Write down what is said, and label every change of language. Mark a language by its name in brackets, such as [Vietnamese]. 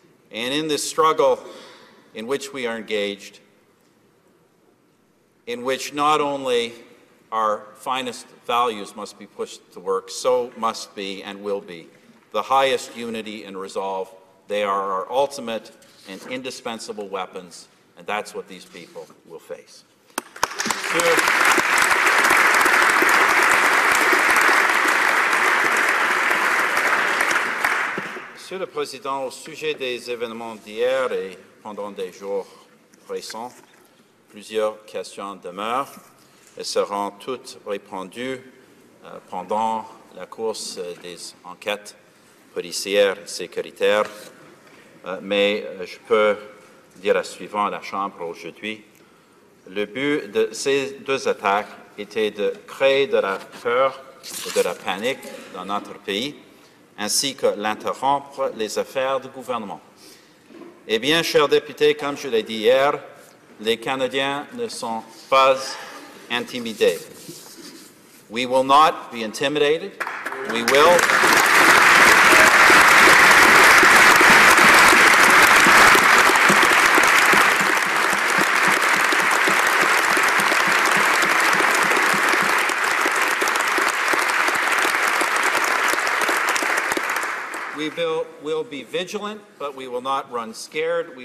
[English] And in this struggle in which we are engaged, in which not only our finest values must be pushed to work, so must be and will be the highest unity and resolve. They are our ultimate and indispensable weapons, and that's what these people will face. [French] Monsieur le Président, au sujet des événements d'hier et pendant des jours récents, plusieurs questions demeurent et seront toutes répondues pendant la course des enquêtes policières et sécuritaires. Mais je peux dire la suivante à la Chambre aujourd'hui. Le but de ces deux attaques était de créer de la peur et de la panique dans notre pays, ainsi que l'interrompre les affaires du gouvernement. Eh bien, chers députés, comme je l'ai dit hier, les Canadiens ne sont pas intimidés. [English] We will not be intimidated. We will we'll be vigilant, but we will not run scared.